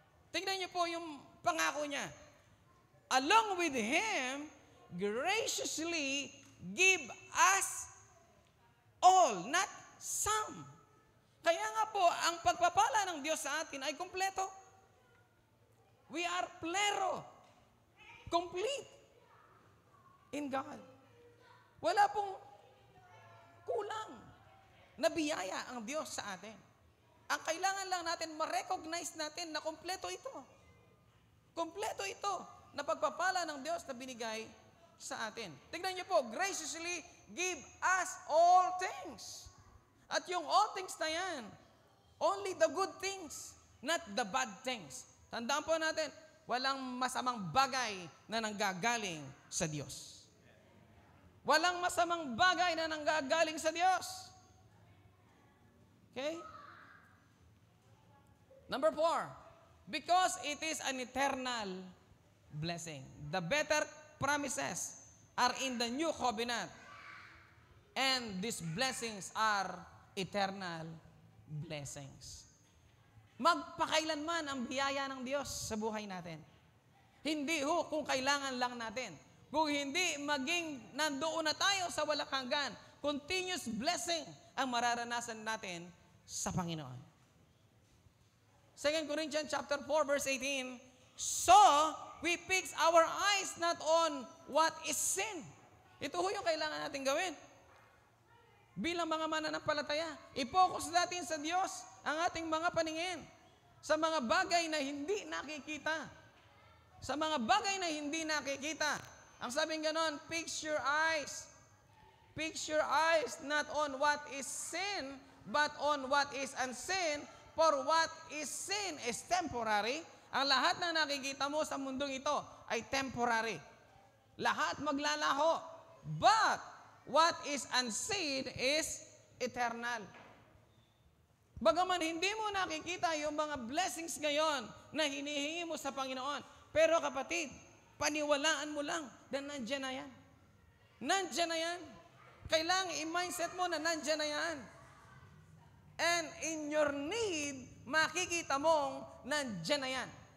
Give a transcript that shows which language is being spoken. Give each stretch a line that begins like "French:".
Filipino: Tingnan niyo po yung pangako niya.
English: Along with Him, graciously give us all, not some.
Filipino: Kaya nga po, ang pagpapala ng Diyos sa atin ay kompleto.
English: We are plero. Complete in God.
Filipino: Wala pong kulang na biyaya ang Diyos sa atin. Ang kailangan lang natin, ma-recognize natin na kompleto ito. Kompleto ito na pagpapala ng Diyos na binigay sa atin. Tingnan niyo po,
English: graciously give us all things. At yung all things na yan, only the good things, not the bad things.
Filipino: Tandaan po natin, walang masamang bagay na nanggagaling sa Diyos. Walang masamang bagay na nanggagaling sa Diyos.
English: Okay? Number 4, because it is an eternal blessing. The better promises are in the new covenant. And these blessings are eternal blessings.
Filipino: Magpakailanman ang biyaya ng Diyos sa buhay natin. Hindi ho kung kailangan lang natin. Kung hindi, maging nandoon na tayo sa walang hanggan. Continuous blessing ang mararanasan natin sa Panginoon.
English: 2 Corinthians chapter 4 verse 18, so we fix our eyes not on what is sin.
Filipino: Ito ho yung kailangan natin gawin. Bilang mga mananampalataya, i-focus natin sa Diyos ang ating mga paningin sa mga bagay na hindi nakikita. Sa mga bagay na hindi nakikita. Ang sabing ganon,
English: fix your eyes. Fix your eyes not on what is sin, but on what is unseen. For what is sin is temporary.
Filipino: Ang lahat na nakikita mo sa mundong ito ay temporary. Lahat maglalaho.
English: But what is unseen is eternal.
Filipino: Bagaman hindi mo nakikita yung mga blessings ngayon na hinihingi mo sa Panginoon. Pero kapatid, paniwalaan mo lang na nandyan na yan. Nandyan na yan. Kailangan i-mindset mo na nandyan na yan.
English: And in your need,
Filipino: makikita mong nandyan na yan.